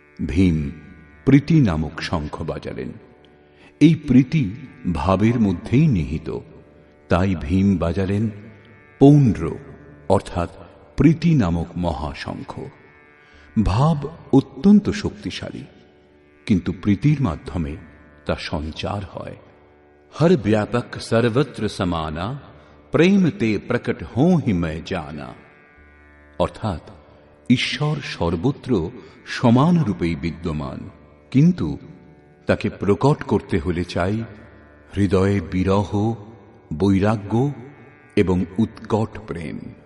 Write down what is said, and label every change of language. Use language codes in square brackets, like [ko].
[bn] ভীম প্রীতি নামক শঙ্খ বাজালেন। এই প্রীতি ভাবের মধ্যেই নিহিত, তাই ভীম বাজালেন পৌণ্ড্র অর্থাৎ প্রীতি নামক মহাশঙ্খ। ভাব অত্যন্ত শক্তিশালী, কিন্তু প্রীতির মাধ্যমে তা সঞ্চার হয়। [hi] हर व्यापक सर्वत्र समाना प्रेम ते प्रकट हों ही मैं जाना। [bn] অর্থাৎ ঈশ্বর সর্বত্র সমান রূপেই বিদ্যমান, কিন্তু তাকে প্রকট করতে হলে চাই হৃদয়ে বিরহ, বৈরাগ্য এবং উৎকট প্রেম।